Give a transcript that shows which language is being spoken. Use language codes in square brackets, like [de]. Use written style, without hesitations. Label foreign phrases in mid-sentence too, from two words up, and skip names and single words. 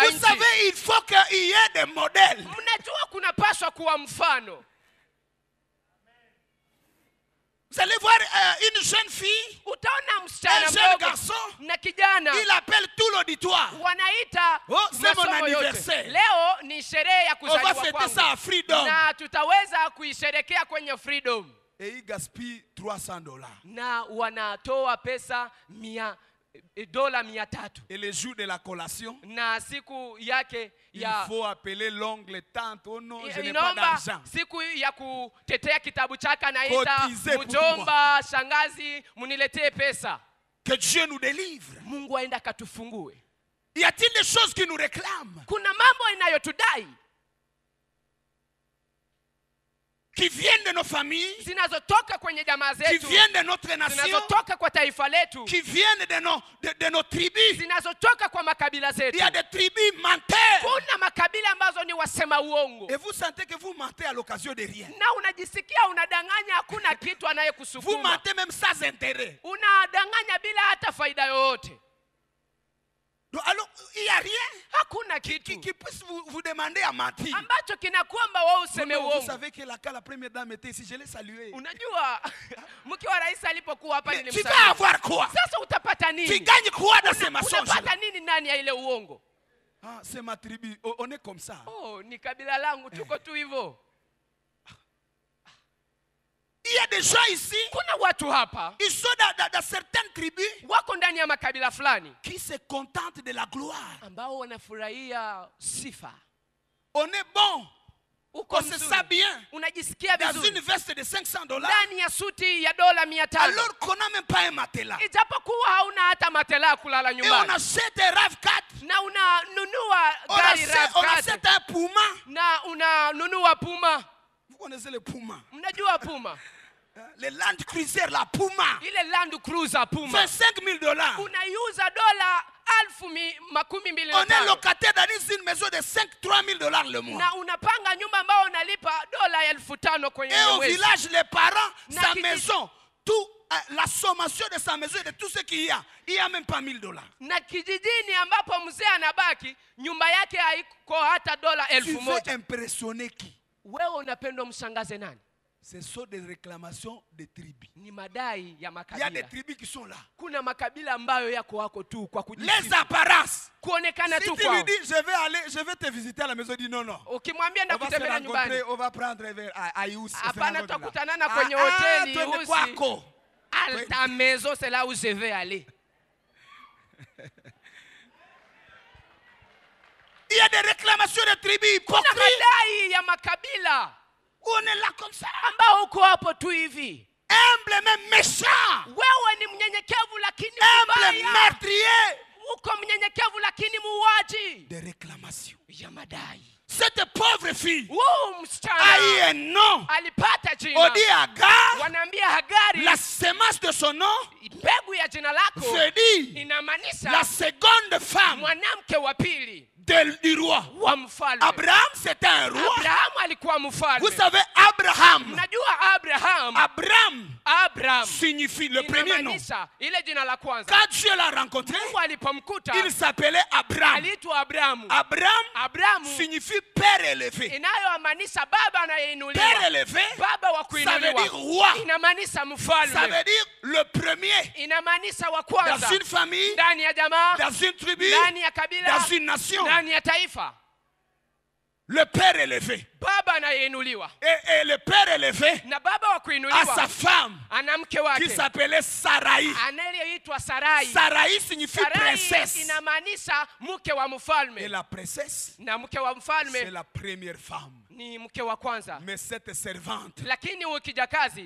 [fr] Vous [sw] nchi. [fr] savez, il faut qu'il y ait des modèles. [sw] Mnajua kunapaswa kuwa mfano. [fr] Vous allez voir une jeune fille, [sw] Utaona [fr] un [sw] msichana [fr] jeune [sw] mdogo [fr] garçon, [sw] na kijana [fr] il appelle tout l'auditoire. [sw] wanaita [fr] Oh, c'est mon [sw] masomo yote. [fr] anniversaire. [sw] Leo ni sherehe ya [fr] On va [sw] kuzaliwa [fr] fêter ça à [sw] kwangu. [fr] Freedom. [sw] Na tutaweza kuisherekea kwenye Freedom. [fr] Et il gaspille $300. [sw] Na wanatoa pesa dola 300. [fr] Et le jour de la collation, [sw] Na siku yake [fr] il [sw] ya [fr] faut appeler l'ongle, tante, oh non, je n'ai pas [sw] inaomba [fr] d'argent. [sw] siku ya kutetea kitabu chake anaita [fr] Cotisez pour [sw] mjomba, shangazi, muniletee pesa. [fr] Que Dieu nous délivre. [sw] Mungu aenda akatufungue. [fr] Y a-t-il des choses qui nous réclament? [sw] Kuna mambo inayotudai. [fr] qui viennent de nos familles, [sw] zinazotoka kwenye jamaa [fr] qui [sw] zetu, [fr] viennent de notre nation, [sw] zinazotoka kwa taifa letu, [fr] qui viennent de nos tribus. [sw] zinazotoka kwa makabila [fr] Il [sw] zetu. [fr] y a des tribus menteurs. [sw] Kuna makabila ambazo ni wasema uongo, [fr] Et vous sentez que vous mentez à l'occasion de rien. [sw] na unajisikia unadanganya, hakuna kitu [fr] Vous [sw] anayekusukuma. [fr] mentez même sans intérêt. [sw] Unadanganya bila hata faida yoyote. [fr] Donc, alors, il n'y a rien [sw] Hakuna kitu [fr] qui puisse vous demander à mentir. [sw] ambacho kinakuomba wewe useme [fr] Non, vous [sw] uongo. [fr] savez que la première dame était ici, je l'ai saluée. [sw] Unajua mke wa rais alipokuwa hapa [fr] Mais tu vas [sw] nilimsalimia. [fr] avoir quoi? [sw] Sasa utapata [fr] Tu [sw] nini? [fr] gagnes quoi dans ces mensonges? [sw] Utapata nini ndani ya ile uongo? [fr] Ah, c'est ma tribu. Oh, on est comme ça. [sw] Oh, ni kabila langu, tuko tu hivyo. [fr] Il y a des gens ici, [sw] Kuna watu hapa [fr] ils sont dans certaines tribus [sw] wako ndani ya makabila fulani [fr] qui se contentent de la gloire. [sw] ambao wanafurahia sifa. [fr] On est bon, [sw] Uko [fr] on se sent [sw] mzuri, [fr] bien [sw] unajisikia [fr] dans une [sw] vizuri [fr] veste de $500 [sw] ndani ya suti ya dola 500, [fr] alors qu'on n'a même pas un matelas. [sw] ijapokuwa hauna hata matela ya kulala [fr] Et on [sw] nyumbani, [fr] achète un RAV4, [sw] na unanunua [fr] on [sw] gari [fr] achète [sw] RAV4 [fr] un Puma. [sw] na unanunua Puma. [fr] Vous connaissez le Puma? [sw] Mnajua Puma? [fr] Le Land Cruiser, la Puma. [sw] Ile Land Cruiser Puma [fr] $25,000. [sw] unaiuza dola 1025. [fr] On est locataire dans une maison de $3,000 le mois. [sw] na unapanga nyumba ambao unalipa dola 5,000 kwenye [fr] Et au [sw] mwezi. [fr] village, les parents, [sw] Na [fr] sa [sw] kiti- [fr] maison, tout, la sommation de sa maison et de tout ce qu'il y a, il n'y a même pas $1,000. [sw] Na kijijini ambapo mzee anabaki nyumba yake haiko hata dola [fr] Tu [sw] 1,000. [fr] veux impressionner qui? [sw] Wewe unapenda mshangaze nani? [fr] Ce sont des réclamations de tribus. [sw] Ni madai ya [fr] Il y a des [sw] makabila. [fr] tribus qui sont là. [sw] Kuna makabila ambayo yako wako tu kwa [fr] Les [sw] kujisifu, [fr] apparences. [sw] kuonekana [fr] Si [sw] tu [fr] tu lui [sw] kwao. [fr] dis, je vais te visiter à la maison, il dit non, non. [sw] Ukimwambia [fr] On va se [sw] nakutembelea [fr] rencontrer, [sw] nyumbani, [fr] on va prendre un verre à Aïous. [sw] hapana, tutakutanana kwenye hoteli [fr] toi de Usi. [sw] Kwako. [fr] À ta maison, c'est là où je vais aller. Il y a des réclamations de tribus [sw] Kuna [fr] hypocrites. [sw] madai ya makabila [fr] On est là comme ça. [sw] ambao uko hapo tu hivi. [fr] Humble mais méchant. [sw] Wewe ni mnyenyekevu lakini [fr] Humble [sw] mbaya. [fr] meurtrier. [sw] Uko mnyenyekevu lakini muuaji. [fr] Des réclamations. [sw] Ya madai. [fr] Cette pauvre fille [sw] Huu [fr] a eu [sw] msichana [fr] un nom. [sw] alipata [fr] On [sw] jina. [fr] dit Agar. [sw] Wanaambia Hagari, [fr] La semence de son nom [sw] mbegu ya jina lako [fr] veut dire la [sw] inamaanisha [fr] seconde femme [sw] mwanamke wa pili [fr] du roi. [sw] wa mfalme. [fr] Abraham, c'était un roi. [sw] Abrahamu alikuwa [fr] Vous [sw] mfalme. [fr] savez, Abraham. [sw] Mnajua Abraham, [fr] Abraham signifie le premier nom. [sw] inamaanisha ile jina la kwanza. [fr] Quand Dieu l'a rencontré, [sw] Mungu alipomkuta [fr] il s'appelait Abraham. [sw] aliitwa Abrahamu. [fr] Abraham [sw] Abrahamu [fr] signifie père élevé. [sw] inayomaanisha baba [fr] Père [sw] anayeinuliwa, [fr] élevé, [sw] baba wa [fr] ça veut dire [sw] kuinuliwa. [fr] roi. [sw] Inamaanisha [fr] Ça [sw] mfalme, [fr] veut dire le premier. [sw] inamaanisha wa [fr] Dans [sw] kwanza [fr] une famille, [sw] ndani ya jamaa, [fr] dans une tribu, [sw] ndani ya kabila, [fr] dans une nation. [sw] ndani ya taifa. [fr] Le père élevé. [sw] Baba anayeinuliwa [fr] Et le père élevé [sw] na baba wa [fr] a sa [sw] kuinuliwa [fr] femme [sw] ana mke [fr] qui [sw] wake [fr] s'appelait Sarai. [sw] anayeitwa Sarai. [fr] Sarai signifie [sw] Sarai [fr] princesse. [sw] inamaanisha mke wa [fr] Et [sw] mfalme, [fr] la princesse, [sw] na mke wa [fr] c'est [sw] mfalme [fr] la première femme. [sw] ni mke wa kwanza. [fr] Mais cette servante [sw] Lakini huyu kijakazi